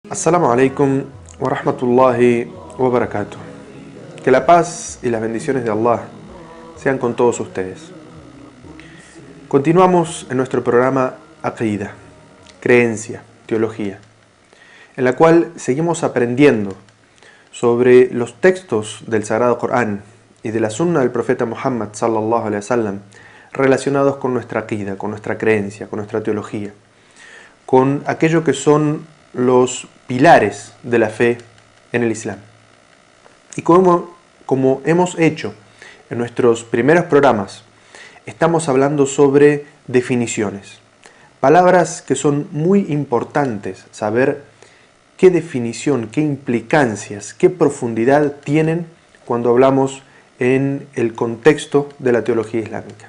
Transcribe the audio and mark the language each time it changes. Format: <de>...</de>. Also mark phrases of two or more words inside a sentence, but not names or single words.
<ar>السلام عليكم ورحمة الله وبركاته.</ar> <es>Que la paz y las bendiciones de Allah sean con todos ustedes. Continuamos en nuestro programa Aqeedah, creencia, teología, en la cual seguimos aprendiendo sobre los textos del Sagrado Corán y de la Sunna del profeta Muhammad</es> <ar>صلى الله عليه وسلم</ar> <es>relacionados con nuestra Aqeedah, con nuestra creencia, con nuestra teología, con aquello que son los pilares de la fe en el Islam. Y como hemos hecho en nuestros primeros programas, estamos hablando sobre definiciones, palabras que son muy importantes saber qué definición, qué implicancias, qué profundidad tienen cuando hablamos en el contexto de la teología islámica.</es>